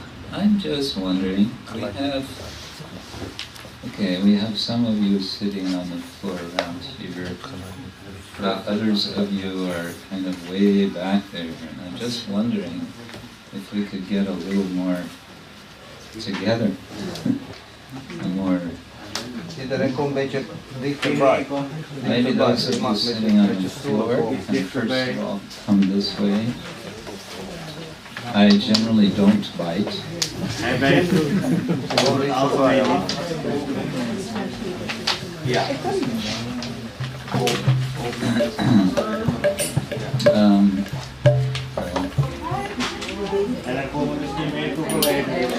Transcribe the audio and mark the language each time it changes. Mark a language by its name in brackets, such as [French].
[English] I'm just wondering, we have some of you sitting on the floor around here, but others of you are kind of way back there, and I'm just wondering if we could get a little more together, more. [Dutch] Iedereen komt een beetje dichterbij. [English] Maybe those of you sitting on the floor can first of all come this way. I generally don't bite. [Dutch] Hij bijt over het algemeen niet. Ja. En dan komen we misschien meer toe gelegen.